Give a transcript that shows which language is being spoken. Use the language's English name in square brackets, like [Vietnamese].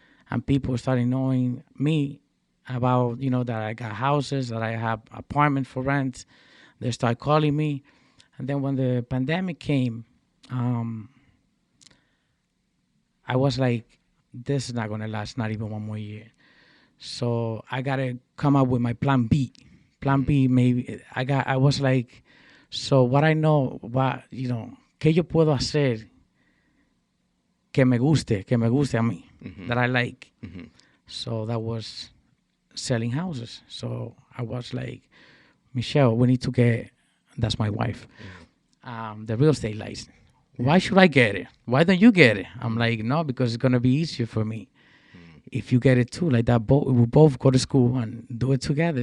[English] And people started knowing me about, that I got houses, that I have apartments for rent. They start calling me. And then when the pandemic came, I was like, this is not going to last not even one more year. So I got to come up with my plan B. Plan B, maybe. [Spanish] I was like, so what I know, ¿qué yo puedo hacer que me guste a mí, that I like? [English] So that was selling houses. So I was like, Michelle, we need to get, that's my wife, the real estate license. Why should I get it? Why don't you get it? I'm like, no, because it's going to be easier for me. If you get it too, like that, we'll both go to school and do it together.